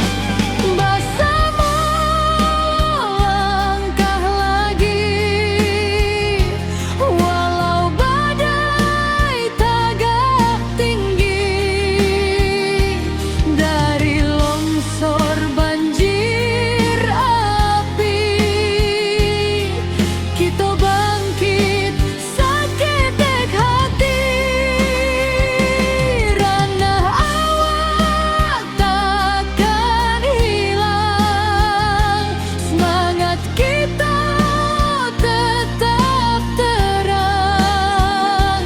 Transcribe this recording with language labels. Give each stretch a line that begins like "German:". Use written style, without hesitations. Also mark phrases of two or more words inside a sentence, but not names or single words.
Indonesian: Bersama langkah lagi, walau badai
Minangkabau: tagak tinggi.
Indonesian: Dari longsor banjir api, kita bangkit
Minangkabau: saketek hati. Ranah awak takkan hilang,
Indonesian: semangat kita tetap terang.